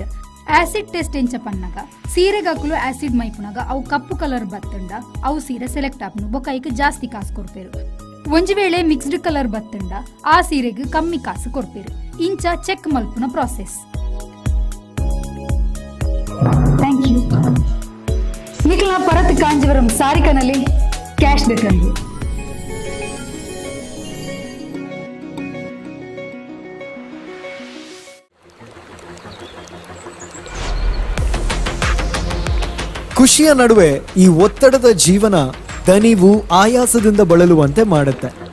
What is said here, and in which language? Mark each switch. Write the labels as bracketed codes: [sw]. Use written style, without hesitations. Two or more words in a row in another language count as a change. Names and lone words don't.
[en] acid test [tcy] ಎಂಚ ಪನ್ನಗ ಸೀರೆಗಾಕುಲು ಆಸಿಡ್ ಮೈಪುನಗ ಅವು ಕಪ್ಪು ಕಲರ್ ಬತ್ತಂಡ ಅವು ಸೀರೆ ಸೆಲೆಕ್ಟ್ ಆಪುನು ಬೊಕ್ಕ ಐಕ್ ಜಾಸ್ತಿ ಕಾಸು ಕೊಡ್ಪೇರು. ಒಂಜಿ ವೇಳೆ [en] mixed colour [tcy] ಬತ್ತಂಡ ಆ ಸೀರೆಗೆ ಕಮ್ಮಿ ಕಾಸು ಕೊಡ್ಪೇರು. ಇಂಚ ಚೆಕ್ ಮಲ್ಪುನ ಪ್ರಾಸೆಸ್. [en] thank you. [tcy] ನಿಖಿಲ ಪರತ್ ಕಾಂಜೀವರಂ ಸಾರಿಕನಲ್ಲಿ ಕ್ಯಾಶ್ ಬೇಕಂದು. [kn] ಖುಷಿಯ ನಡುವೆ ಈ ಒತ್ತಡದ ಜೀವನ ದಣಿವು ಆಯಾಸದಿಂದ ಬಳಲುವಂತೆ ಮಾಡುತ್ತೆ.